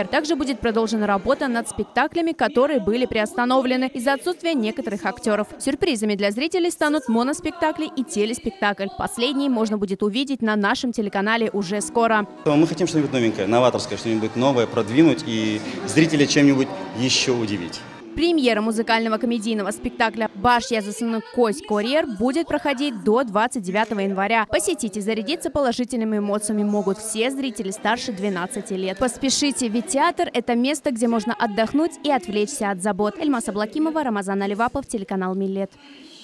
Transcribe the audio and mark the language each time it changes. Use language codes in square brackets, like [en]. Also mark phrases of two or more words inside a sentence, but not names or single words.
[ru] Также будет продолжена работа над спектаклями, которые были приостановлены из-за отсутствия некоторых актеров. Сюрпризами для зрителей станут моноспектакли и телеспектакль. Последний можно будет увидеть на нашем телеканале уже скоро. Мы хотим что-нибудь новенькое, новаторское, что-нибудь новое продвинуть и зрителя чем-нибудь еще удивить. Премьера музыкального комедийного спектакля «Баш езысына, кось корер» будет проходить до 29 января. Посетить и зарядиться положительными эмоциями могут все зрители старше 12 лет. Поспешите, ведь театр – это место, где можно отдохнуть и отвлечься от забот. Эльмас Аблакимова, Рамазан Аливапов, телеканал Миллет.